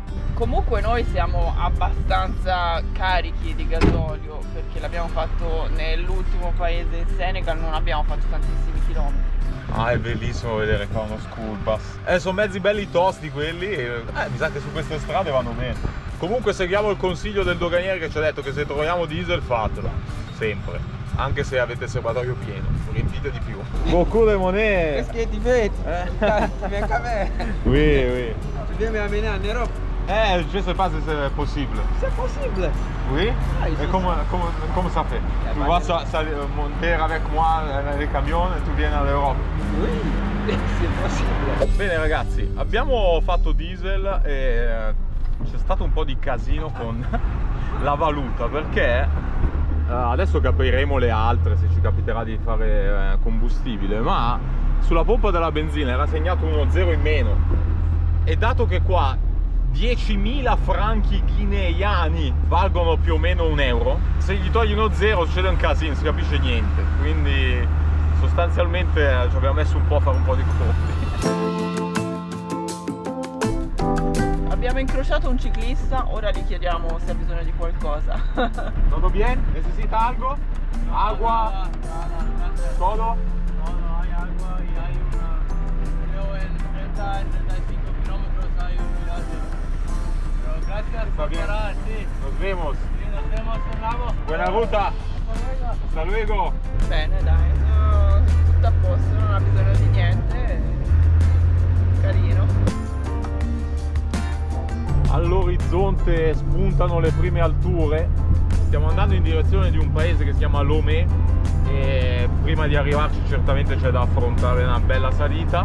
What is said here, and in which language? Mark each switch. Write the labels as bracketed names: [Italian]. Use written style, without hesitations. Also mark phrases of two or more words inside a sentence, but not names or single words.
[Italian] Comunque noi siamo abbastanza carichi di gasolio, perché l'abbiamo fatto nell'ultimo paese in Senegal, non abbiamo fatto tantissimi chilometri. Ah, è bellissimo vedere qua uno [English] school bus. [Italian] Sono mezzi belli tosti quelli e mi sa che su queste strade vanno bene. Comunque seguiamo il consiglio del doganiere che ci ha detto che se troviamo diesel fatelo, sempre. Anche se avete il serbatoio pieno, riempite di più. [French] Beaucoup de monnaie. Qu'est-ce que tu fais? Tu viens quand même. Oui, oui. Tu viens m'amener en Europe. Je sais pas si c'est possible. C'est possible. Oui? Ah, Et comment ça fait? Tu vas monter avec moi [Italian] nel camion e tu vieni all'Europa? [French] Oui, c'est possible. [Italian] Bene ragazzi, abbiamo fatto diesel e c'è stato un po' di casino con la valuta perché adesso capiremo le altre se ci capiterà di fare combustibile, ma sulla pompa della benzina era segnato uno 0 in meno e dato che qua 10.000 franchi guineani valgono più o meno €1, se gli togli uno 0 succede un casino, non si capisce niente, quindi sostanzialmente ci abbiamo messo un po' a fare un po' di conti. Abbiamo incrociato un ciclista, ora gli chiediamo se ha bisogno di qualcosa. [Spanish] Todo bien? ¿Necesita algo? Agua? Todo? No, hay agua y hay creo en 35 kilómetros hay un viaje. Pero gracias Está por bien. parar, sí. Nos vemos. Sí, nos vemos en Lago. Buena ruta. Hasta luego. [Italian] Bene, dai, tutto a posto, non ha bisogno di niente. Carino. All'orizzonte spuntano le prime alture. Stiamo andando in direzione di un paese che si chiama Lomé e prima di arrivarci certamente c'è da affrontare una bella salita.